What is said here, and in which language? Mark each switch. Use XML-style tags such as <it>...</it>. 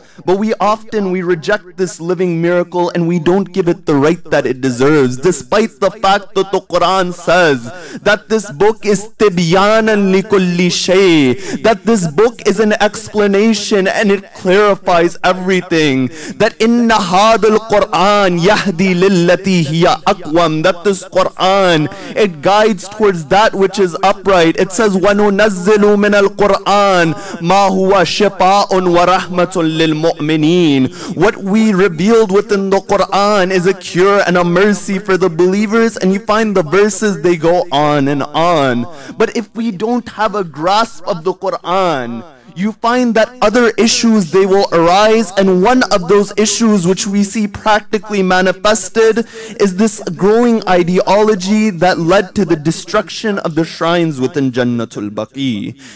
<en>But we reject this living miracle and we don't give it the right that it deserves, despite the fact that the Quran says that this book is</en> <ar>tibyanan likulli shay,</ar> <en>that this book is an explanation and it clarifies everything. That</en> <ar>inna hadal Quran yahdi lillati hiya aqwam,</ar> <en>that this Quran, it guides towards that which is upright. It says</en> <ar>وَنُنَزِّلُ مِنَ الْقُرْآنِ مَا هُوَ شِفَاءٌ وَرَحْمَةٌ لِلْمُؤْمِنِينَ.</ar> <en>What we revealed within the Quran is a cure and a mercy for the believers, and you find the verses, they go on and on. But if we don't have a grasp of the Quran, you find that other issues, they will arise, and one of those issues which we see practically manifested is this growing ideology that led to the destruction of the shrines within Jannatul Baqee.</en>